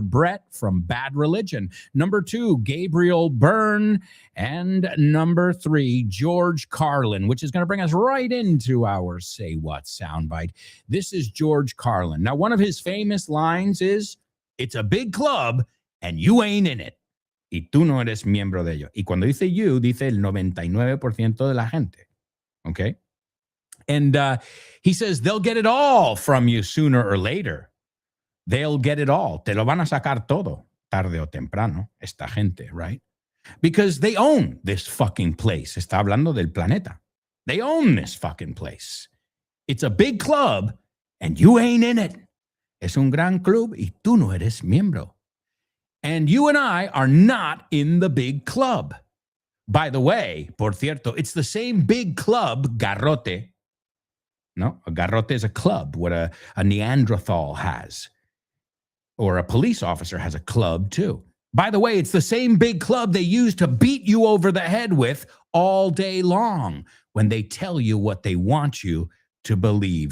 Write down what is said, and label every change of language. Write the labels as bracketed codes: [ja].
[en] Brett from Bad Religion. Number two, Gabriel Byrne. And number three, George Carlin, which is going to bring us right into our Say What soundbite. This is George Carlin. Now, one of his famous lines is, "It's a big club and you ain't in it. [es] Y tú no eres miembro de ello." Y cuando dice you, dice el 99% de la gente. [en] Okay? And he says, they'll get it all from you sooner or later. They'll get it all. [es] Te lo van a sacar todo, tarde o temprano, esta gente, right? [en] Because they own this fucking place. [es] Está hablando del planeta. [en] They own this fucking place. It's a big club and you ain't in it. [es] Es un gran club y tú no eres miembro. [en] And you and I are not in the big club. By the way, [es] por cierto, [en] it's the same big club, garrote. No, a garrote is a club, what a Neanderthal has. Or a police officer has a club too. By the way, it's the same big club they use to beat you over the head with all day long when they tell you what they want you to believe.